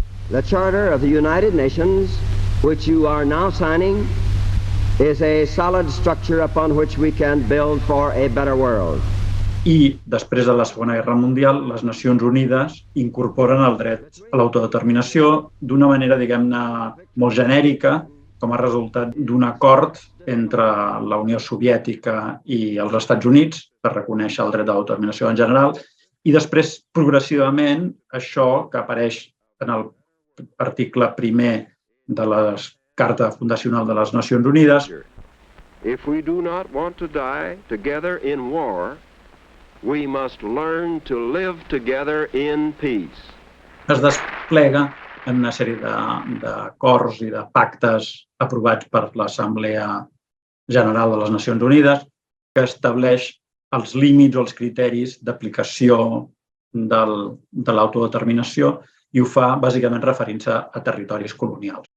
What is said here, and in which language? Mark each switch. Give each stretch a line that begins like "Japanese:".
English: The Charter of the United Nations, which you are now signing, is a solid structure upon which we can build for a better world.
Catalan: I després de la Segona Guerra Mundial, les Nacions Unides incorporen el dret a l'autodeterminació d'una manera, molt genèrica, com a resultat d'un acord entre la Unió Soviètica i els Estats Units per reconèixer el dret a l'autodeterminació en general, i després, progressivament, això que apareix en l'article primer de la Carta Fundacional de les Nacions Unides.
English: If we do not want to die together in war, we must learn to live together in peace.
Catalan: Es desplega en una sèrie d'acords i de pactes aprovats per l'Assemblea General de les Nacions Unides que estableix els límits o els criteris d'aplicació de l'autodeterminació i ho fa bàsicament referint-se a territoris colonials.